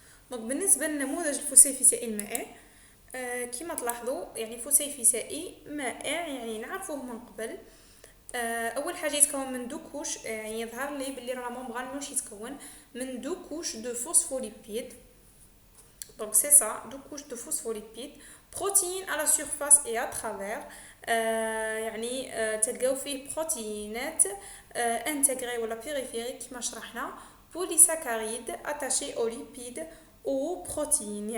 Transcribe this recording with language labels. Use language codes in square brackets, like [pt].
[ar] دونك بالنسبه لنموذج الفسيفسائي المائع، كما تلاحظوا يعني فسيفسائي مائع يعني نعرفوه من قبل. اول حاجه يتكون من دو كوش، يعني يظهر لي بلي راه ممبران واش يتكون من دو كوش دو فوسفوليبيد. [fr] Donc c'est ça, deux couches de phospholipides, protéines à la surface et à travers. [ar] يعني تلقاو فيه بروتينات انتجري ولا بيريفيريك كما شرحنا، بوليساكاريد اتاشي او ليبيد او بروتين.